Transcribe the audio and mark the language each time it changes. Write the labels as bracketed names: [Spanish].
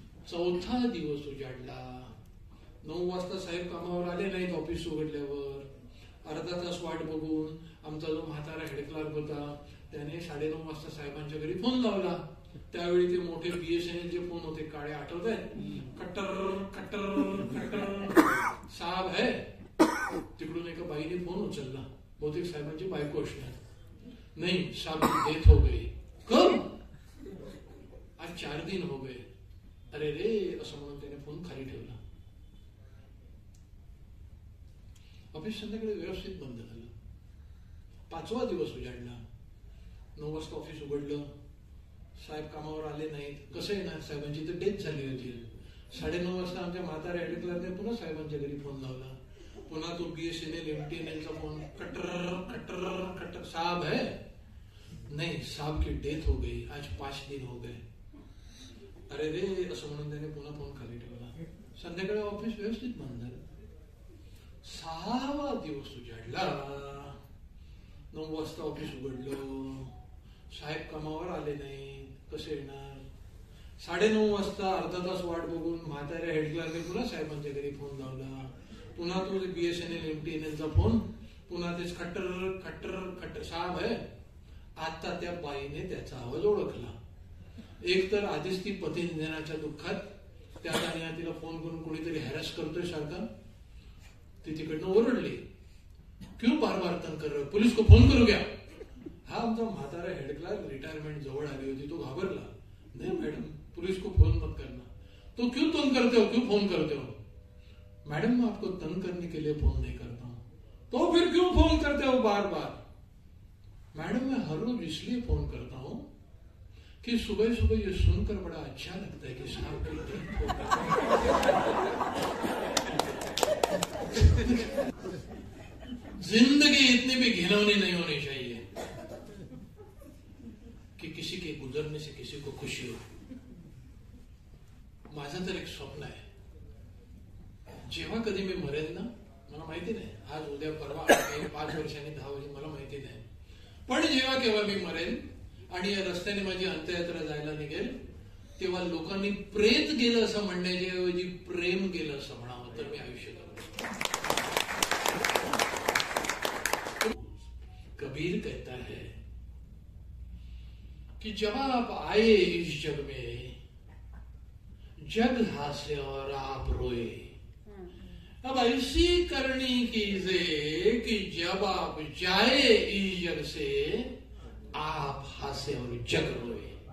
[Marathi] चौथा दिवस उजाडला, 9 वाजता साहेब कामावर आले नाहीत. ऑफिस उघडल्यावर अर्धा तास वाट बघून आमचा जो म्हातारा हेड क्लार्क होता त्याने 9:30 वाजता साहेबांच्या घरी फोन लावला. त्यावेळी ते मोठे BSNL चे फोन होते, काळे, आठवत आहेत? कट्टर कट्टर कट्टर, [Hindi] साहेब है. [Marathi] तिकडून एका बाईने फोन उचलला, बहुतेक साहेबांची बायको असणार. नाही, [Hindi] साहब की डेथ हो गई. कब? आज 4 दिन हो गए. [Marathi] अरे रे, असं म्हणून त्याने फोन खाली ठेवला. ऑफिस संध्याकाळी व्यवस्थित बंद झालं. 5वा दिवस उजाडला, 9 वाजता ऑफिस उघडलं, साहेब कामावर आले नाहीत. कसं येणार, साहेबांची तर डेथ झाली होती. 9:30 वाजता आमच्या म्हाताऱ्या हेड क्लार्कने पुन्हा साहेबांच्या घरी फोन लावला. पुन्हा तो BSNL MTNLचा फोन, कट्टर कट्टर कट्टर, [Hindi] साहब है? नहीं, साहब की डेथ हो गई, आज 5 दिन हो गए. [Marathi] अरे रे, असं म्हणून त्याने पुन्हा फोन खाली ठेवला. संध्याकाळी ऑफिस व्यवस्थित बंद झालं. 6वा दिवस उजाडला, 9 वाजता ऑफिस उघडलं, साहेब कामावर आले नाही. कसे येणार? 9:30 वाजता अर्धा तास वाट बघून म्हाताऱ्या हेड क्लार्कने पुन्हा साहेबांच्या घरी फोन लावला. पुन्हा तो BSNL MTNLचा फोन, पुन्हा तेच खट्टर खट्टर खट्टर, [Hindi] साहेब है? [Marathi] आता त्या बाईने त्याचा आवाज ओळखला. एक तर आधीच ती पतीनिधनाच्या दुःखात, त्या आणि तिला फोन करून कोणीतरी हॅरस करतोय सारखा. ती तिकडनं ओरडली, [Hindi] क्यों बार बार तंग कर रहे हो, पुलिस को फोन करू क्या? [Marathi] हा आमचा म्हातारा हेड क्लार्क रिटायरमेंट जवळ आली होती, तो घाबरला. [Hindi] नहीं मैडम, पुलिस को फोन मत करना. तो क्यों तंग करते हो, क्यों फोन करते हो? मैडम, मैं आपको तंग करने के लिए फोन नहीं करता हूं. तो फिर क्यों फोन करते हो बार बार? मैडम मैं हर रोज इसलिए फोन करता हूं कि सुबह सुबह ये सुनकर बड़ा अच्छा लगता है कि साहब जिंदगी इतनी भी घिनौनी नहीं होनी चाहिए कि किसी के गुजरने से किसी को खुशी हो. [Marathi] माझं तर एक स्वप्न आहे, जेव्हा कधी मी मरेन ना, मला माहिती नाही आज उद्या परवा 5 वर्षांनी 10 वर्षांनी मला माहिती नाही, पण जेव्हा केव्हा मी मरेन आणि या रस्त्याने माझी अंत्ययात्रा जायला निघेल तेव्हा लोकांनी प्रेत गेलं असं म्हणण्याच्या ऐवजी प्रेम गेलं असं म्हणावं तर मी आयुष्य करतो. [Hindi] कबीर कहता है कि जब आप आए इस जग में जग हासे और आप रोए, अब ऐसी करनी कीजिए कि जब आप जाए इस जग से आप हासे और जग रोए.